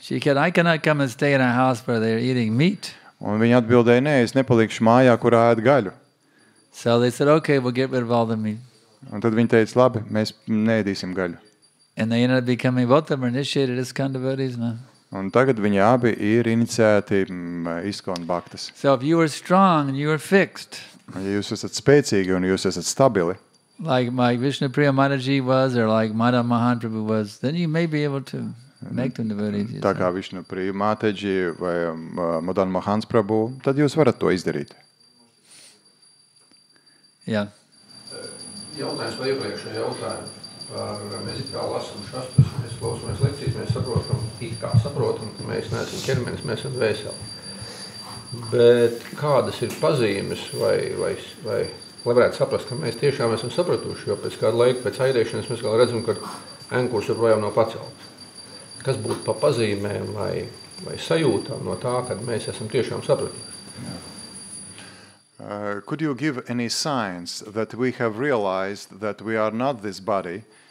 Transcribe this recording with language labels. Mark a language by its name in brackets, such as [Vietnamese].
[English] She said, I cannot come and stay in a house where they're eating meat. [Latvian] Un viņa atbildēja, nē, es nepalikšu mājā, kurā ēd gaļu. [English] So they said, okay, we'll get rid of all the meat. [Latvian] Un tad viņa teica, labi, mēs neēdīsim gaļu. [English] And they ended up becoming, both of them were initiated as ISKCON devotees, no? [Latvian] Un tagad viņi abi ir iniciēti ISKCON bhaktas. [English] So if you were strong and you were fixed, [Latvian] Ja jūs esat spēcīgi un jūs esat stabili, [English] like Vishnupriya Mataji was, or like Madhav Mohan Prabhu was, then you may be able to make them devotees. [Latvian] tā kā Vishnupriya Mataji vai Madan Mohans Prabhu, tad jūs varat to izdarīt. [English] Yeah. [Latvian] Jautājums par iepriekšējo jautājumu. Mēs it kā lasam šastus, mēs klausamies lekcijas, mēs saprotam, ka mēs neesam ķermenis, mēs esam dvēseli. Bet kādas ir pazīmes vai lai varētu saprast, ka mēs tiešām esam sapratuši, jo pēc kāda laika, pēc aidēšanas mēs vēl redzam, ka ankurs joprojām nav pacelts. Kas būtu pa pazīmēm vai sajūtām no tā, kad mēs esam tiešām sapratuši? [English] Could you give any signs that we have realized that we are not this body?